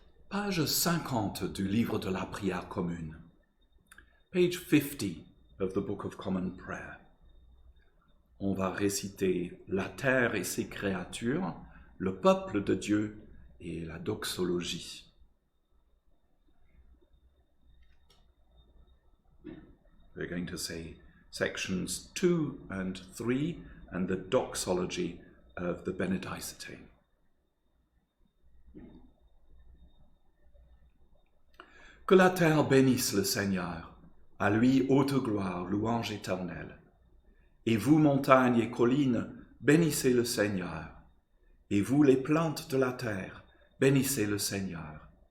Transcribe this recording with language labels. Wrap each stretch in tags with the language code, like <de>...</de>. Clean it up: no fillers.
<fr>Page 50 du livre de la prière commune.</fr> <en>Page 50 of the Book of Common Prayer.</en> <fr>On va réciter la terre et ses créatures, le peuple de Dieu et la doxologie.</fr> <en>We're going to say sections 2 and 3 and the doxology of the Benedicite.</en> <fr>Que la terre bénisse le Seigneur, à lui haute gloire, louange éternelle. Et vous, montagnes et collines, bénissez le Seigneur. Et vous, les plantes de la terre, bénissez le Seigneur.</fr>